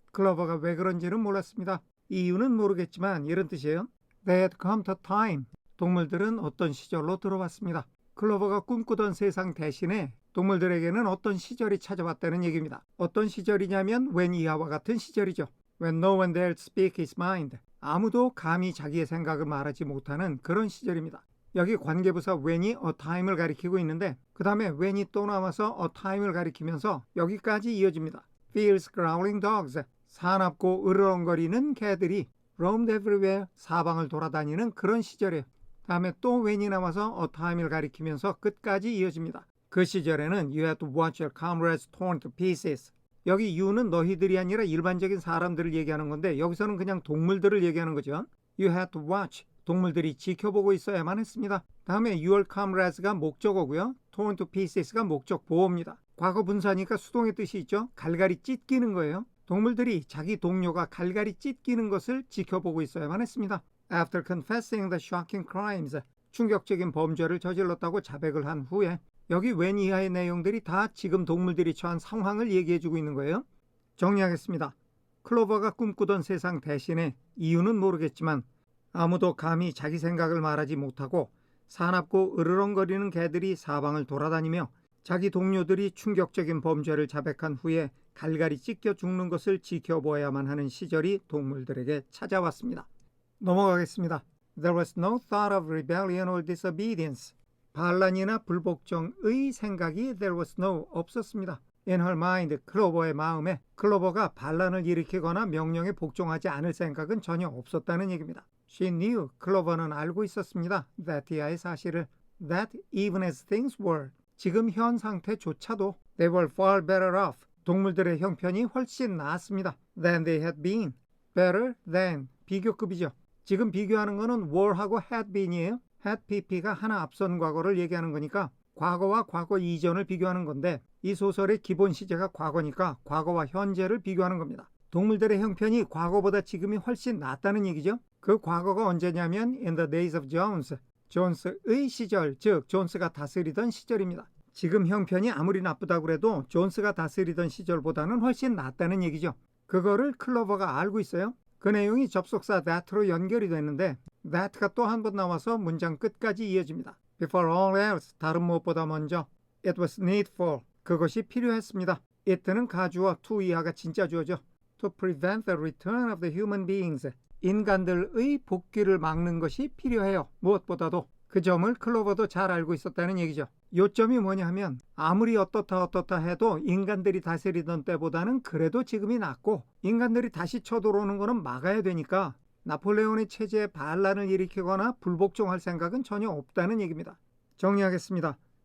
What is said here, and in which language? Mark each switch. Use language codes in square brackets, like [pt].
[ko] 클로버가 왜 그런지는 몰랐습니다. 이유는 모르겠지만 이런 뜻이에요. [en] They had come to time. [ko] 동물들은 어떤 시절로 들어왔습니다. 클로버가 꿈꾸던 세상 대신에 동물들에게는 어떤 시절이 찾아왔다는 얘기입니다. 어떤 시절이냐면 when 이하와 같은 시절이죠. [en] When no one dared speak his mind. [ko] 아무도 감히 자기의 생각을 말하지 못하는 그런 시절입니다. 여기 관계부사 when이 a time을 가리키고 있는데 그 다음에 when이 또 나와서 a time을 가리키면서 여기까지 이어집니다. [en] Fierce growling dogs. [ko] 사납고 으르렁거리는 개들이 [en] roamed everywhere, [ko] 사방을 돌아다니는 그런 시절이에요. 다음에 또 when이 나와서 a time을 가리키면서 끝까지 이어집니다. 그 시절에는 [en] you had to watch your comrades torn to pieces. [ko] 여기 you는 너희들이 아니라 일반적인 사람들을 얘기하는 건데 여기서는 그냥 동물들을 얘기하는 거죠. [en] You had to watch. [ko] 동물들이 지켜보고 있어야만 했습니다. 다음에 your comrades가 목적어고요. torn to pieces가 목적 보호입니다. 과거 분사니까 수동의 뜻이 있죠. 갈갈이 찢기는 거예요. 동물들이 자기 동료가 갈갈이 찢기는 것을 지켜보고 있어야만 했습니다. [en] After confessing the shocking crimes, [ko] 충격적인 범죄를 저질렀다고 자백을 한 후에 여기 when 이하의 내용들이 다 지금 동물들이 처한 상황을 얘기해주고 있는 거예요. 정리하겠습니다. 클로버가 꿈꾸던 세상 대신에 이유는 모르겠지만 아무도 감히 자기 생각을 말하지 못하고 사납고 으르렁거리는 개들이 사방을 돌아다니며 자기 동료들이 충격적인 범죄를 자백한 후에 갈갈이 찢겨 죽는 것을 지켜보아야만 하는 시절이 동물들에게 찾아왔습니다. 넘어가겠습니다. [en] There was no thought of rebellion or disobedience. [ko] 반란이나 불복종의 생각이 [en] there was no [ko] 없었습니다. [en] In her mind, [ko] 클로버의 마음에 클로버가 반란을 일으키거나 명령에 복종하지 않을 생각은 전혀 없었다는 얘기입니다. [en] She knew, [ko] 클로버는 알고 있었습니다. [en] that [ko] 이하의 사실을 [en] that even as things were, [ko] 지금 현 상태조차도 [en] they were far better off, [ko] 동물들의 형편이 훨씬 나았습니다. [en] than they had been, better than, [ko] 비교급이죠. 지금 비교하는 거는 were하고 had been이에요. had pp가 하나 앞선 과거를 얘기하는 거니까 과거와 과거 이전을 비교하는 건데 이 소설의 기본 시제가 과거니까 과거와 현재를 비교하는 겁니다. 동물들의 형편이 과거보다 지금이 훨씬 낫다는 얘기죠. 그 과거가 언제냐면 [en] in the days of Jones, [ko] 존스의 시절, 즉 존스가 다스리던 시절입니다. 지금 형편이 아무리 나쁘다고 해도 존스가 다스리던 시절보다는 훨씬 낫다는 얘기죠. 그거를 클로버가 알고 있어요. 그 내용이 접속사 that로 연결이 되는데 that가 또 한 번 나와서 문장 끝까지 이어집니다. [en] Before all else, [ko] 다른 무엇보다 먼저 [en] it was needful, [ko] 그것이 필요했습니다. it는 가주어, to 이하가 진짜 주어죠. [en] To prevent the return of the human beings, [ko] 인간들의 복귀를 막는 것이 필요해요. 무엇보다도 그 점을 클로버도 잘 알고 있었다는 얘기죠. 요점이 뭐냐 하면 아무리 어떻다 해도 인간들이 다스리던 때보다는 그래도 지금이 낫고 인간들이 다시 쳐들어오는 거는 막아야 되니까 나폴레온의 체제에 반란을 일으키거나 불복종할 생각은 전혀 없다는 얘기입니다. 정리하겠습니다.